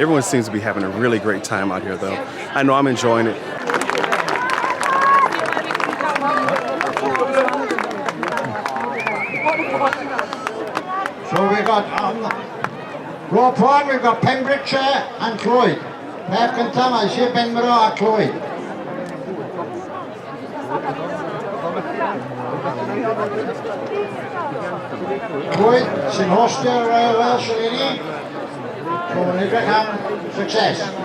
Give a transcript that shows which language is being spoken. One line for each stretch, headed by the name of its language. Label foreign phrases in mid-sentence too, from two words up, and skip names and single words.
English: Everyone seems to be having a really great time out here, though. I know I'm enjoying it. So we've got rope one, we've got Pembrokeshire and Clwyd.
Welsh: Pef gyntaf mae Sir Benmro a Clwyd. Clwyd sy'n hostio'r Royal Welsh eleni. So yn edrych am success.